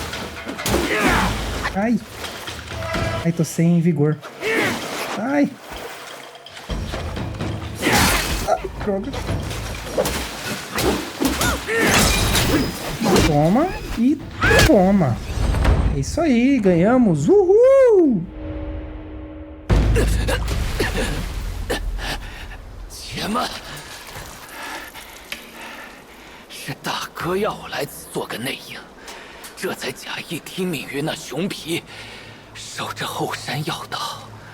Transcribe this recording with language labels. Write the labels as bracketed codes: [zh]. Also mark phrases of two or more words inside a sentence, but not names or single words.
[pt] Ai. Ai, tô sem vigor. Ai. Ai, droga. Toma e toma. É isso aí, ganhamos. Uhul! [zh] 且慢，是大哥要我来此做个内应，这才假意听命于那熊皮，守着后山要道。